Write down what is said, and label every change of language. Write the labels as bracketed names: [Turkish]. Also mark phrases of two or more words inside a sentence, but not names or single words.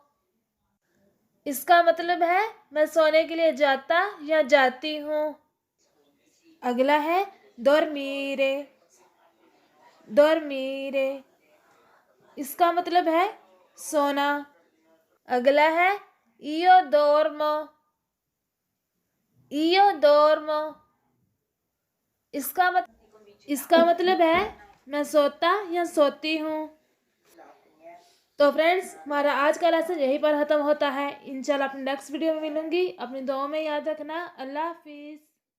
[Hindi] इसका मतलब है मैं सोने के लिए जाता या जाती हूँ। अगला है [Italian] dormire, dormire। [Hindi] इसका मतलब है सोना। अगला है [Italian] io dormo, io dormo. [Hindi] इसका मतलब है मैं सोता या सोती हूँ। तो फ्रेंड्स, हमारा आज का लेसन यहीं पर ख़त्म होता है। इंशाल्लाह अपने [English] next video [Hindi] में मिलूंगी। अपनी दुआओं में याद रखना। [Arabic] الله حافظ.